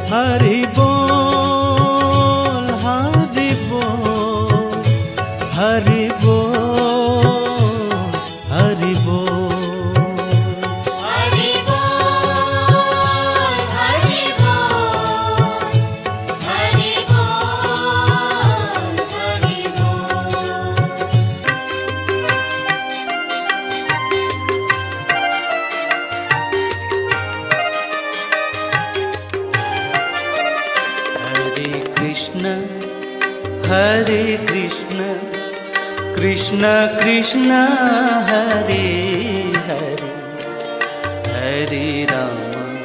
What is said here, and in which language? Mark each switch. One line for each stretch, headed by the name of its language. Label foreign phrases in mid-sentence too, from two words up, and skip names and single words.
Sanskrit: Hari Bol, Hari Bol, Hari Bol, Hari Bol. Hari Bol, Hari Bol, Hari Bol, Hari Hare Krishna, Krishna Krishna, Hare Hare, Hare Rama,